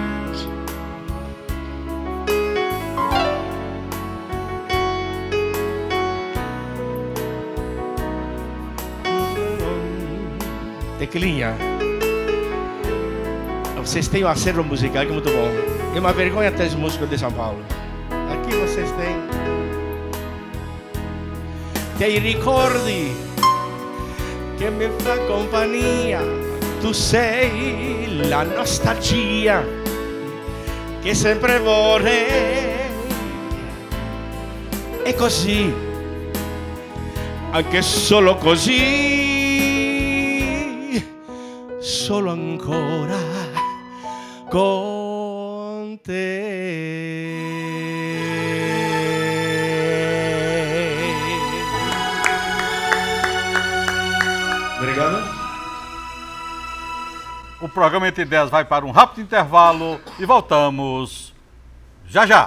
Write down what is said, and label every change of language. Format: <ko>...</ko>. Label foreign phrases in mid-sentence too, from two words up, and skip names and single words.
<pt>Teclinha, vocês têm um acervo musical que é muito bom. É uma vergonha até os músicos de São Paulo. Aqui vocês têm.</pt> <it>Te ricordi che mi fa compagnia. Tu sei la nostalgia che sempre vorrei. E così, anche solo così, solo ancora con te.</it> <pt>Obrigado. O programa Entre Ideias vai para um rápido intervalo e voltamos já já.</pt>